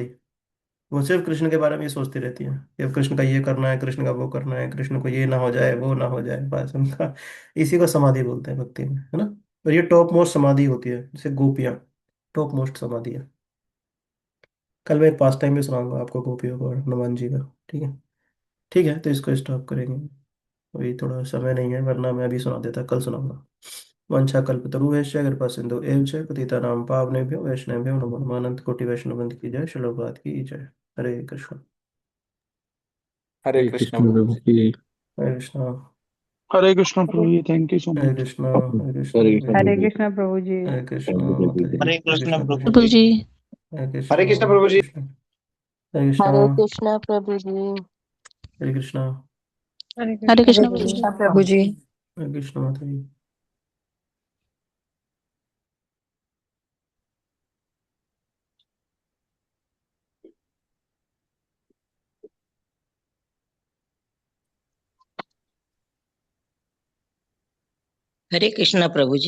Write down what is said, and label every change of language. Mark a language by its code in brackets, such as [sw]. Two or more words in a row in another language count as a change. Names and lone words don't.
[hi] वो सिर्फ कृष्ण के बारे में ही सोचती रहती है कि अब कृष्ण का ये करना है, कृष्ण का वो करना है, कृष्ण को ये ना हो जाए वो ना हो जाए, बस उनका इसी को समाधि बोलते हैं भक्ति में, है ना। और ये [en] top most [hi] समाधि होती है, जैसे गोपियाँ [en] top most [hi] समाधि है। कल मैं एक पास टाइम भी सुनाऊंगा आपको गोपियों को और हनुमान जी का। ठीक है। ठीक है, तो इसको स्टॉप करेंगे। अभी थोड़ा समय नहीं है, वरना मैं अभी सुना देता, कल सुनाऊंगा। [sa] वंशा कल्पतरुभ्यश्च कृपा सिंधु एव च पतितानां पावनेभ्यो वैष्णवेभ्यो नमो नमः। [hi] अनंत कोटि वैष्णव की जय, श्रील प्रभुपाद की जय। हरे कृष्ण। हरे हरे कृष्ण कृष्ण प्रभु प्रभु जी। की। हरे कृष्ण। हरे कृष्ण हरे प्रभु जी, [en] thank you so [hi] हरे [en] मच। [hi] कृष्ण। हरे कृष्ण हरे हरे कृष्ण हरे प्रभु जी। कृष्ण प्रभु जी। हरे कृष्ण [en] thank you [hi] माता जी। प्रभु हरे हरे कृष्ण कृष्ण प्रभु कृष्ण। प्रभु जी। जी। हरे हरे कृष्ण कृष्ण प्रभु जी। कृष्ण। हरे कृष्ण। हरे कृष्णा प्रभु जी। हरे कृष्ण। हरे हरे कृष्ण कृष्ण प्रभु प्रभु जी। जी। कृष्ण प्रभु जी। हरे कृष्ण माता जी। हरे कृष्ण प्रभु जी।